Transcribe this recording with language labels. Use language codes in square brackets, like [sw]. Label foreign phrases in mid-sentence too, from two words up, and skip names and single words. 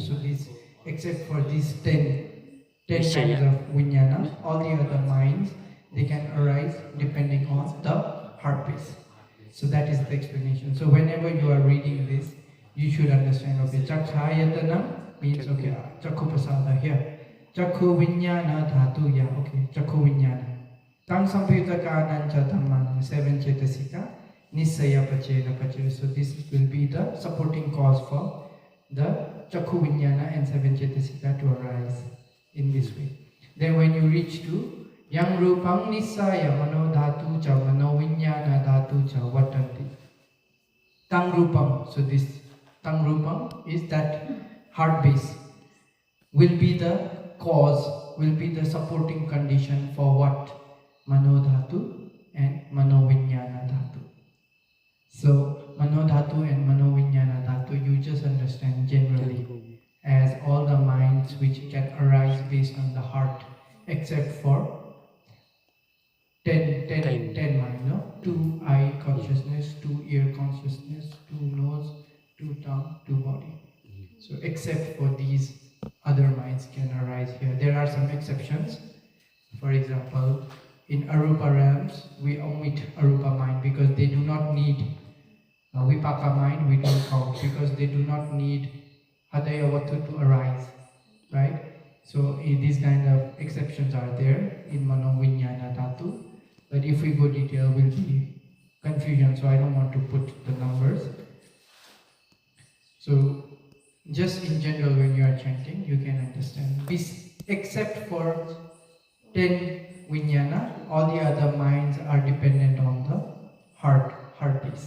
[en] So this, except for these 10 kinds of Vinyana, all the other minds, they can arise depending on the heart base. So that is the explanation. So whenever you are reading this, you should understand, okay, Chakhayatana means, okay, [pi] Chakku Prasada [en] here. [pi] Chakhu vinyana dhatu, [en] yeah, okay, [pi] chakhu vinyana. Tang sampyutaka cha dhamman, 7 cetasika, nisaya pachena pachena. [en] So this will be the supporting cause for the [pi] chakhu vinyana [en] and 7 cetasika to arise in this way. Then when you reach to [pi] yang rupang nisaya mano dhatu cha mano vinyana dhatu cha vatanti. Tang rupam, [en] so this [pi] tang rupam [en] is that heart base, will be the cause, will be the supporting condition for what? [pi] Mano dhatu and mano vinyana dhatu. So mano dhatu and mano vinyana dhatu, [en] you just understand generally as all the minds which can arise based on the heart, except for 10 mind, no? 2 eye consciousness, 2 ear consciousness, 2 nose, 2 tongue, 2 body. So except for these, other minds can arise here. There are some exceptions. For example, in arupa realms, we omit arupa mind because they do not need vipaka mind, we don't count because they do not need hadayavatu to arise, right? So these kind of exceptions are there in [pi] mano vinyana dhatu. [en] But if we go detail, will be confusion, so I don't want to put the numbers. So just in general, when you are chanting, you can understand this, except for 10 vinyana, all the other minds are dependent on the heart piece.